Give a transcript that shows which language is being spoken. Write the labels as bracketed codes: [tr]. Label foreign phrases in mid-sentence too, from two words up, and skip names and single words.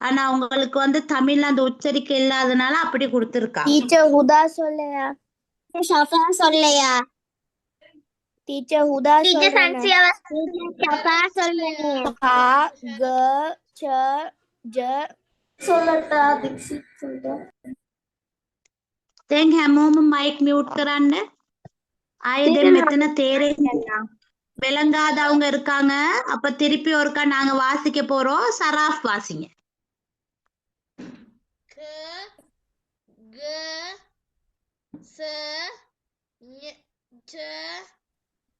[ta] ஆனா உங்களுக்கு வந்து தமிழ்ல அந்த உச்சரிக்கை இல்லாதனால அப்படி கொடுத்துருக்காங்க. டீச்சர் ஹுதா சொல்லையா? ஷஃபா சொல்லையா? டீச்சர் ஹுதா டீச்சர் சொல்றேன். சன்சியாவா? ஷஃபா சொல்லையா? கா க ச ஜ சொல்லட்டா தீக்ஷித் சொல்ற. [si] දැන් හැමෝම මයික් මියුට් කරන්න. ආයෙ දැන් මෙතන [ta] விளங்காதவங்க இருக்காங்க. அப்ப திருப்பி ஒருக்கா நாங்க வாசிக்க போறோம். சராஃப் வாசிங்க. க க ச ஞ ச த